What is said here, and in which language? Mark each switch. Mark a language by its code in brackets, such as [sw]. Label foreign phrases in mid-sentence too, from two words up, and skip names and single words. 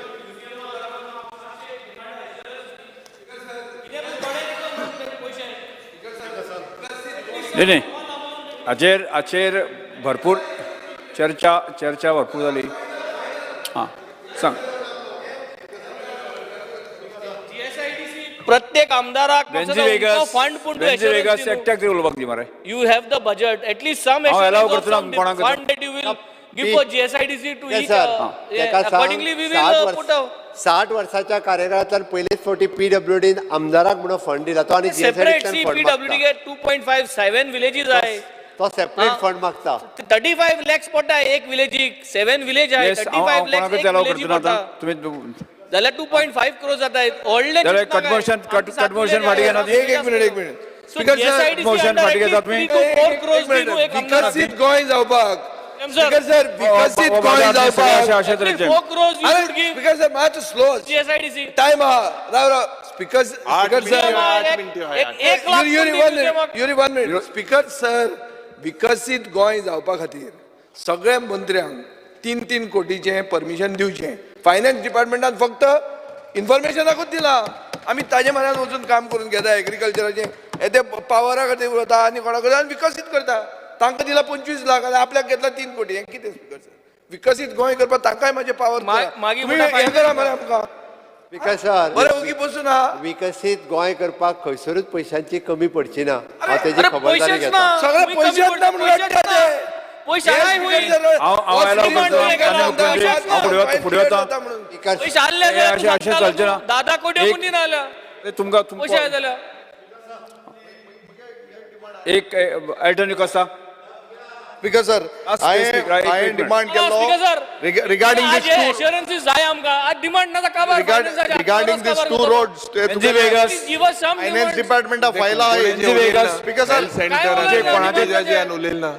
[kok] नाही हाचेर भरपूर चर्चा भरपूर जाली. हां सांग. प्रत्येक आमदाराक बेंजी वेगस फंड पूण बेंजी वेगस एकट्याक तरी उलोवपाक दी मरे [en] you have the budget, at least some [kok] हांव allow [en] assurance of [kok] करतना some कोणाक [en] fund that you will give for GSIDC to each. Accordingly, we will put out [kok] 60 वर्साच्या कार्यकाळांतल्यान पयलेच फावटी PWDन आमदाराक म्हणून फंड दिला तो आनी separate. GSIDCतल्यान See, फंड PWD मागता [en] get 2.57 villages आहे. [kok] तो सेपरेट फंड मागता 35 lakhs पडटा एक विलेजीक, 7 village आहे, 35 lakhs एक village पडटा. तुम्ही जाल्यार 2.5 crores जाता. व्हडले जाल्यार कटमोशन फाटी घेना एक मिनिट [en] Speaker sir, [kok] मोशन फाटी घेता तुम्ही 3 to 4 crores दिनू एक आमदार. विकसीत गोंय जावपाक स्पीकर सर विकसीत बाबा, गोंय बाबा, जावपाक अशा- अशा तरेचे. [en] 4 crores you should give [kok] स्पीकर सर मात स्लो GSIDC. टाइम राव स्पीकर सर एक लाख युरी 1 मिनिट स्पीकर सर विकसीत गोंय जावपा खातीर सगळ्या मंत्र्यांक 3-3 कोटीचे परमिशन दिवचें फायनान्स डिपार्टमेंटान फक्त इन्फॉर्मेशनाकूच दिला आमी ताजे म्हऱ्यान वचून काम करून घेता एग्रीकल्चराचें हे ते पावरा खातीर उरता आनी कोणाक आनी विकसीत करता तांकां दिला 25 लाख आनी आपल्याक घेतला 3 कोटी हें कितें स्पीकर सर विकसीत गोंय करपाक तांकांय म्हाजे पावर मागीर हें करा मरे आमकां बरें ओगी बसून आहा विकसीत गोंय करपाक खंयसरूच पयशांची कमी पडची ना हांव तेजी खबरदारी घेता सगळे पयशेच ना म्हणून रडटा ते पैसे नाही होईल. पैसे आले चलचे ना 10 कोटी कोणी ना आल्या तुमकां पैसे आहे जाल्यार एक अल्टरनेटिव्ह कसा स्पीकर सर हांवें डिमांड केलो रिगार्डिंग दीस टू एश्योरन्सीस जाय आमकां आज डिमांड ना काबार रिगार्डिंग दीस टू रोड्स फायनान्स डिपार्टमेंटा फायला स्पीकर सर सेंटर उलयले ना